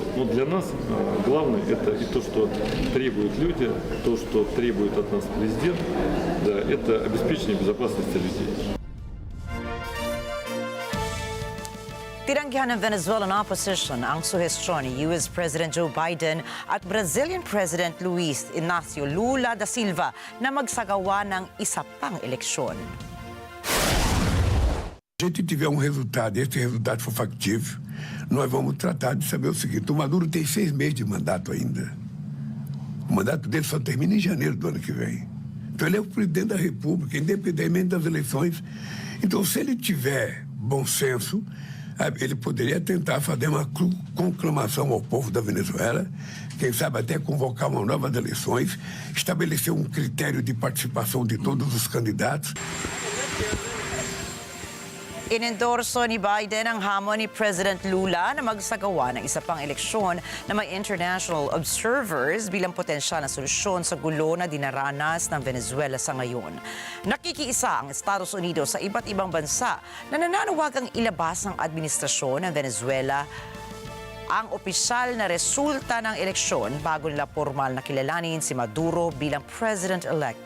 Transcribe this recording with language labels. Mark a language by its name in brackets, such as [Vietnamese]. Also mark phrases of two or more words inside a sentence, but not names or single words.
[Russian] Но для нас главное это и то, что требуют люди, то, что требует от нас президент, да, это обеспечение безопасности людей. [Filipino] Tiranggihan ng [English] Venezuelan opposition [Filipino] ang suhestyon ni US President Joe Biden at Brazilian President Luiz Inácio Lula da Silva na magsagawa ng isa pang eleksyon. [Portuguese] Se a gente tiver resultado, esse resultado for factível, nós vamos tratar de saber o seguinte: o Maduro tem 6 meses de mandato ainda. O mandato dele só termina em janeiro do ano que vem. Então ele é o presidente da República, independentemente das eleições. Então, se ele tiver bom senso, ele poderia tentar fazer uma conclamação ao povo da Venezuela, quem sabe até convocar uma novas eleições, estabelecer um critério de participação de todos os candidatos. [Filipino] Inendorso ni Biden ang hamon ni President Lula na magsagawa ng isa pang eleksyon na may [English] international observers [Filipino] bilang potensyal na solusyon sa gulo na dinaranas ng Venezuela sa ngayon. Nakikiisa ang Estados Unidos sa iba't ibang bansa na nananawagang ilabas ng administrasyon ng Venezuela ang opisyal na resulta ng eleksyon bago nila formal na kilalanin si Maduro bilang president-elect.